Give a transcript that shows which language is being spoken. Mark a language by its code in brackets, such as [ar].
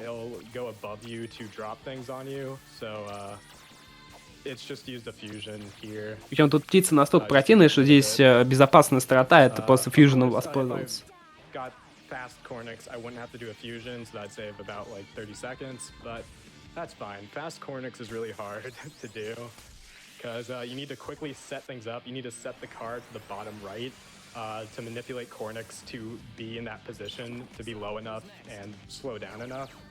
[en] It'll go above you to drop things on you. So it's just used a fusion here. [ru] Причем тут птицы настолько противные, что здесь безопасная страта, это просто фьюженом воспользоваться. [en] Got fast Cornix, I wouldn't have to do a fusion, so that'd save about like 30 seconds, but that's fine. Fast Cornix is really hard to do because you need to quickly set things up. You need to set the card to the bottom right to manipulate Cornix to be in that position, to be low enough and slow down enough.